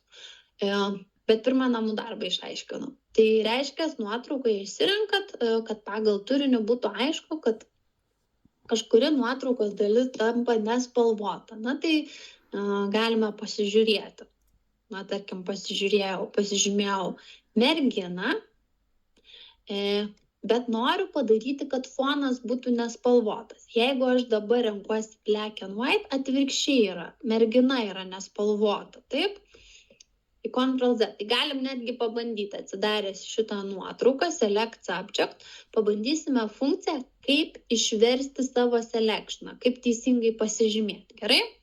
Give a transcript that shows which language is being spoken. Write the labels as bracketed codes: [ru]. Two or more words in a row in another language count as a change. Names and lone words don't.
[lt] Bet pirmą namų darbą išaiškinu. Tai reiškia, nuotraukoje išsirenkat, kad pagal turinį būtų aišku, kad kažkuri nuotraukos dalis tampa nespalvota. Na tai galime pasižiūrėti. na, tarkim, pasižymėjau merginą, bet noriu padaryti, kad fonas būtų nespalvotas. Jeigu aš dabar renkuosi [en] black and white, [lt] atvirkščiai yra, mergina yra nespalvota, taip? Į Ctrl Z. Tai galim netgi pabandyti, atsidaręs šitą nuotrauką, [en] Select Subject, [lt] pabandysime funkciją, kaip išversti savo selectioną, kaip teisingai pasižymėti, gerai?